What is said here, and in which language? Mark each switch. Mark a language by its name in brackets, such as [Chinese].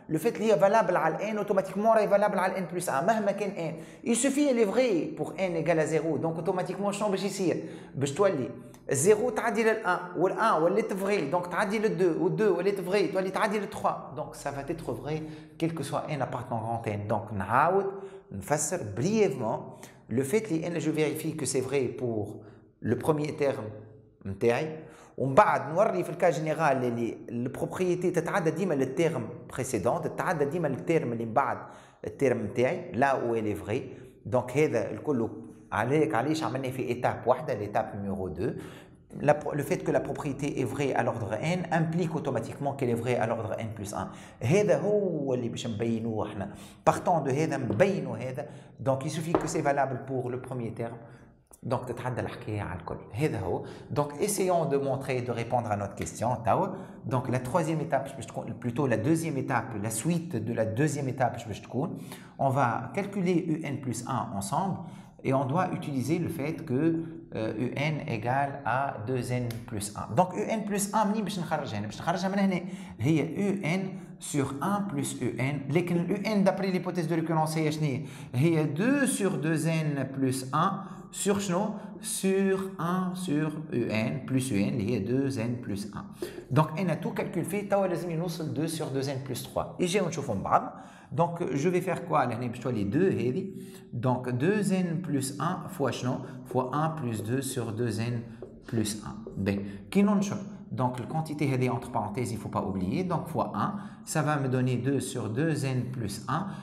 [French] Le fait qu'il est valable à n automatiquement est valable à n plus 1 [Arabic] مهما كان n. [French] Il suffit elle est vraie pour n égale à 0 donc automatiquement [Arabic] شنو باش يصير باش تولي [French] 0 [Arabic] تعدي لل 1 وال 1 ولات [French] vrai donc [Arabic] تعدي لل 2 وال 2 ولات [French] vrai [Arabic] تولي تعدي لل 3 [French] donc ça va être vrai quel que soit n appartenant grand n. [Arabic] donc نعاود نفسر [French] brièvement le fait que je vérifie que c'est vrai pour le premier terme [Arabic] نتاعي ومن بعد نوري في الكا جينيرال اللي البروبريتي تتعدى ديما للتيرم بريسيدون تتعدى ديما للتيرم اللي من بعد التيرم نتاعي لا و الي فري. دونك هذا الكل علاش عملنا في ايتاب واحده [French] l'étape numéro 2. Le fait que la propriété est vraie à l'ordre n implique automatiquement qu'elle est vraie à l'ordre n plus 1. [Arabic] هذا هو اللي باش نبينوه احنا. [French] Partant de [Arabic] هذا نبينوا هذا. [French] Donc il suffit que c'est valable pour le premier terme. Donc [Arabic] تتعدى الحكايه على الكل. هذا هو. [French] Donc essayons de montrer de répondre à notre question. Donc la troisième étape [Arabic] باش تكون [French] plutôt la deuxième étape, la suite de la deuxième étape باش تكون on va calculer un plus 1 ensemble et on doit utiliser le fait que un égale à 2n plus 1. Donc un plus 1 [Arabic] منين باش نخرجها هنا؟ باش نخرجها من هنا هي [French] un sur 1 plus un. لكن un d'après l'hypothèse de récurrence [Arabic] هي شنو هي [French] 2 sur 2n plus 1 sur شنو sur 1 sur un plus un [Arabic] اللي هي [French] 2n plus 1. [Arabic] donc انا تو كالكول فيه توا لازم نوصل [French] 2 sur 2n plus 3 [Arabic] يجيو نشوفوا من بعض. [French] donc je vais faire quoi [Arabic] لهنا باش تولي [French] 2 هذه donc 2n plus 1 fois شنو fois 1 plus 2 sur 2n plus 1. ben [Arabic] كي ننشر [French] donc la quantité هذه entre parenthèses il faut pas oublier donc fois 1 ça va me donner 2 sur 2n plus 1.